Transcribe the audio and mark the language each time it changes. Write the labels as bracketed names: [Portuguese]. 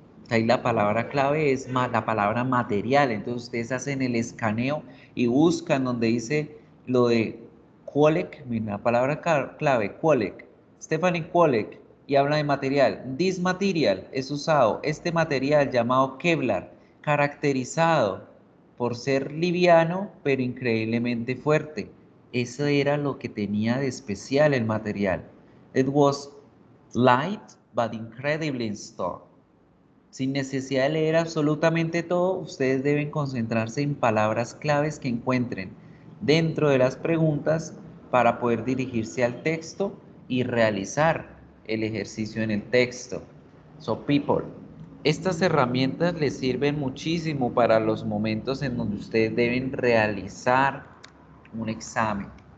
[Spanish] Ahí la palabra clave es la palabra material. Entonces ustedes hacen el escaneo y buscan donde dice lo de Kulik, mira, la palabra clave, Kulik, Stephanie Kulik, y habla de material. [English] This material [Spanish] es usado, este material llamado Kevlar, caracterizado por ser liviano pero increíblemente fuerte. Eso era lo que tenía de especial el material. [English] It was light but incredibly strong. [Spanish] Sin necesidad de leer absolutamente todo, ustedes deben concentrarse en palabras claves que encuentren dentro de las preguntas para poder dirigirse al texto y realizar el ejercicio en el texto. [English] So, people, [Spanish] estas herramientas les sirven muchísimo para los momentos en donde ustedes deben realizar un examen.